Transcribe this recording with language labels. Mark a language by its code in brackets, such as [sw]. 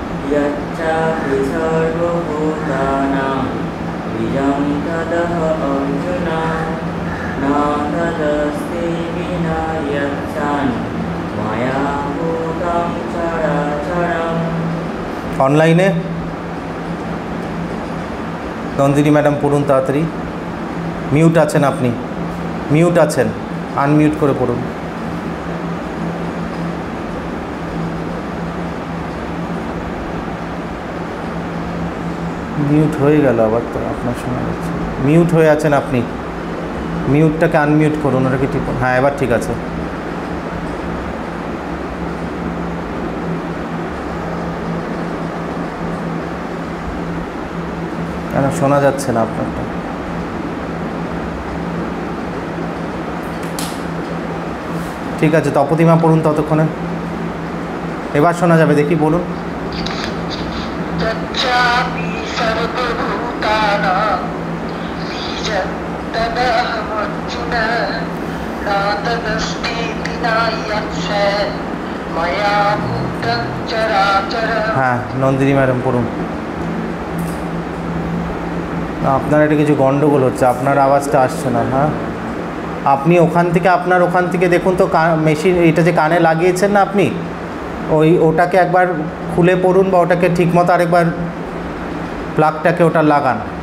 [sa] यच्चापि सर्वभूतानां बीजं तदहमर्जुन न तदस्ति विना यत्स्यान् मया भूतं चराचरम्। [bn] অনলাইনে নন্দিনী ম্যাডাম পড়ুন তাড়াতাড়ি। মিউট আছেন আপনি, মিউট আছেন, আনমিউট করে পড়ুন। মিউট হয়ে গেল আবার, তো আপনার শোনা যাচ্ছে। মিউট হয়ে আছেন আপনি, মিউটটাকে আনমিউট করুন, ওটাকে ঠিক করুন। হ্যাঁ এবার ঠিক আছে। কেন শোনা যাচ্ছে না আপনারটা? ঠিক আছে, তপতিমা পড়ুন ততক্ষণে, এবার শোনা যাবে, দেখি বলুন। [sa] यच्चापि सर्वभूतानां बीजं तदहमर्जुन न तदस्ति विना यत्स्यान् मया भूतं चराचरम्। [bn] হ্যাঁ নন্দিনী ম্যাডাম পড়ুন। আপনার এটা কিছু গন্ডগোল হচ্ছে, আপনার আওয়াজটা আসছে না। হ্যাঁ আপনি ওখান থেকে, আপনার ওখান থেকে দেখুন তো, মেশিন এটা যে কানে লাগিয়েছেন না আপনি, ওটাকে একবার খুলে পড়ুন, বা ওটাকে ঠিকমতো আরেকবার প্লাগটাকে ওটা লাগান।